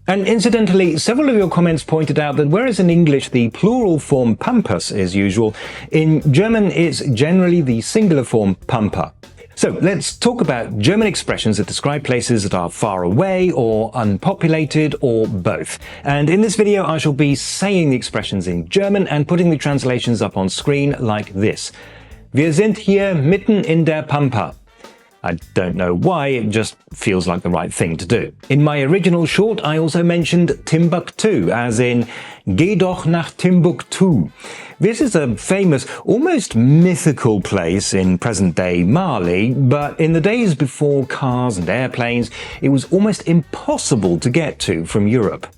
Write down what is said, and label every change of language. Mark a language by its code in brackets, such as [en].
[en] And incidentally, several of your comments pointed out that whereas in English the plural form pampas is usual, in German it's generally the singular form pampa. So let's talk about German expressions that describe places that are far away or unpopulated or both. And in this video I shall be saying the expressions in German and putting the translations up on screen like this. [de] Wir sind hier mitten in der Pampa. [en] I don't know why, it just feels like the right thing to do. In my original short, I also mentioned Timbuktu, as in, [de] geh doch nach Timbuktu. [en] This is a famous, almost mythical place in present-day Mali, but in the days before cars and airplanes, it was almost impossible to get to from Europe.